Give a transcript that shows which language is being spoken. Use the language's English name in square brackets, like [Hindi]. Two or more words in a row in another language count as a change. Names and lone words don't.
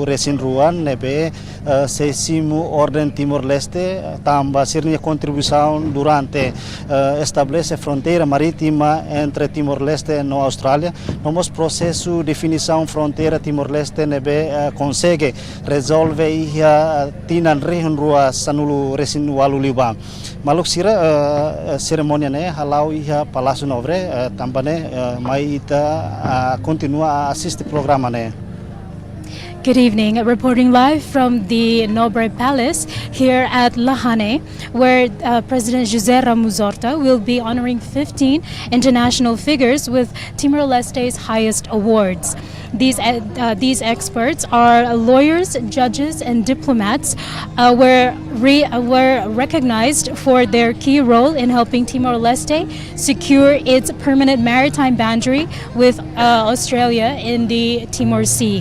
[Tetum] Resin Ruan nebe se simo ordem Timor-Leste tamba sirnya [Portuguese] contribuição durante estabelece fronteira marítima entre Timor-Leste e Austrália [Tetum] nomos processo definição fronteira Timor-Leste nebe consegue resolve ia tinan rehun rua sanulu Resin Waluliba maluk sira cerimônia ne halau ia Palácio Nobre tambane mai ita continua assiste programa ne. [English] Good evening. Reporting live from the Nobre Palace here at Lahane, where President José Ramos Horta will be honoring 15 international figures with Timor-Leste's highest awards. These experts are lawyers, judges, and diplomats were recognized for their key role in helping Timor-Leste secure its permanent maritime boundary with Australia in the Timor Sea.